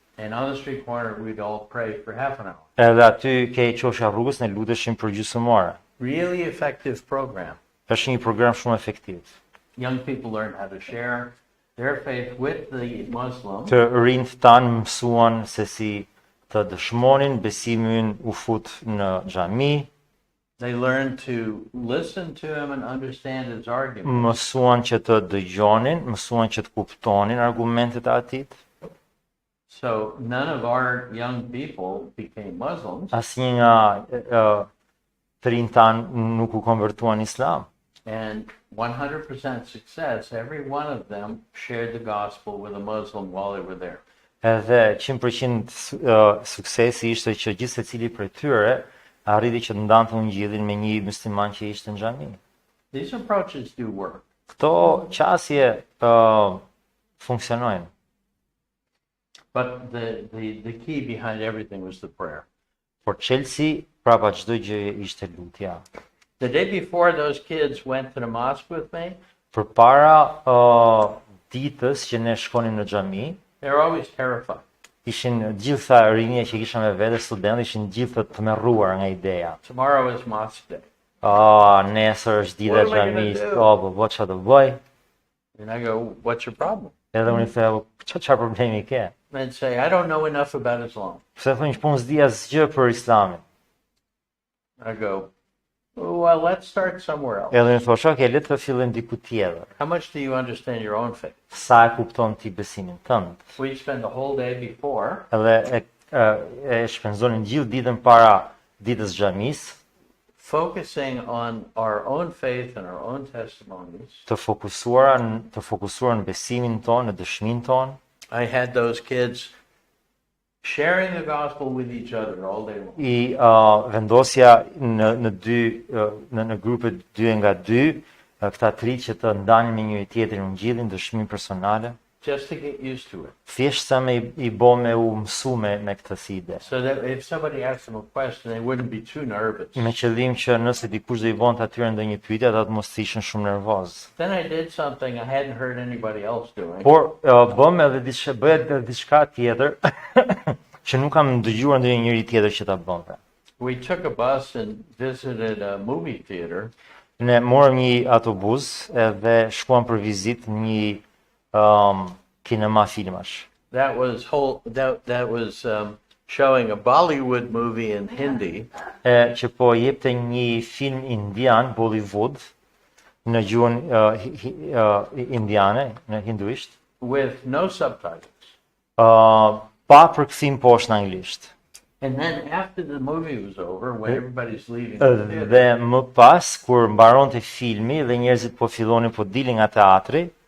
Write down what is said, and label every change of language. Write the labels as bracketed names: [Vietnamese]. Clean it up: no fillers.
[English] and on the street corner we'd all pray for half an hour. [Albanian] edhe aty ke qosha rrugës ne luteshim për gjysmore. [English] Really effective program. [Albanian] Është një program shumë efektiv. [English] Young people learn how to share their faith with the Muslim. [Albanian] Të rinjt tanë mësuan se si të dëshmonin besimin u fut në xhami, [English] They learn to listen to him and understand his argument. [Albanian] mësuan që të dëgjonin, mësuan që të kuptonin argumentet e atit. [English] So none of our young people became Muslims, [Albanian] Asnjë nga të rinjt tanë nuk u konvertuan në islam. [English] and 100% success, every one of them shared the gospel with a Muslim while they were there. [Albanian] Edhe 100% suksesi ishte që gjithë secili prej tyre arriti që të ndante ungjillin me një musliman që ishte në xhami. [English] These approaches do work. [Albanian] Këto qasje funksionojnë. [English] But the key behind everything was the prayer. [Albanian] Por çelësi prapa çdo gjë ishte lutja. [English] The day before those kids went to the mosque with me, [Albanian] Përpara ditës që ne shkonim në xhami, [English] they were always terrified. [Albanian] ishin gjitha rinja që kisha me vete, studentë ishin gjithë të tmerruar nga ideja. [English] Tomorrow is mosque day. [Albanian] Nesër është dita e [English] What am I gonna [Albanian] xhamisë, [English] do? [Albanian] po çfarë do bëj? [English] And I go, what's your problem? [Albanian] Edhe unë i them, çfarë problemi ke? [English] And they'd say, I don't know enough about Islam. [Albanian] Pse thonë që po s'di asgjë për Islamin. [English] I go, well, let's start somewhere else. [Albanian] Edhe unë thosh, okay, le të fillojmë diku tjetër. [English] How much do you understand your own faith? [Albanian] Sa e kupton ti besimin tënd? [English] We spend the whole day before [Albanian] Edhe e shpenzonin gjithë ditën para ditës xhamisë, [English] focusing on our own faith and our own testimonies. [Albanian] të fokusuar në besimin tonë, në dëshminë tonë. [English] I had those kids sharing the gospel with each other all day long. [Albanian] I vendosja në grupe 2 nga 2, këta 3 që të ndanin me njëri tjetrin ungjillin, dëshminë personale. [English] just to get used to it. [Albanian] Thjesht sa i bo me u mësu me këtë si ide. [English] So that if somebody asked them a question, they wouldn't be too nervous. [Albanian] Me qëllim që nëse dikush do i bonte atyre ndonjë pyetje, ata të mos ishin shumë nervoz. [English] Then I did something I hadn't heard anybody else doing. [Albanian] Por bëhet edhe diçka tjetër që nuk kam dëgjuar ndonjë njëri tjetër që ta bënte. [English] We took a bus and visited a movie theater. [Albanian] Ne morëm një autobus edhe shkuam për vizitë në një kinema filmash. [English] That was showing a Bollywood movie in Hindi. [Albanian] Që po jepte një film indian, Bollywood, në gjuhën indiane, në hinduisht, [English] With no subtitles. [Albanian] pa përkthim poshtë në anglisht. [English] And then after the movie was over, when everybody's leaving the theater, [Albanian] Dhe më pas, kur mbaronte filmi dhe njerëzit po fillonin po dilin nga teatri,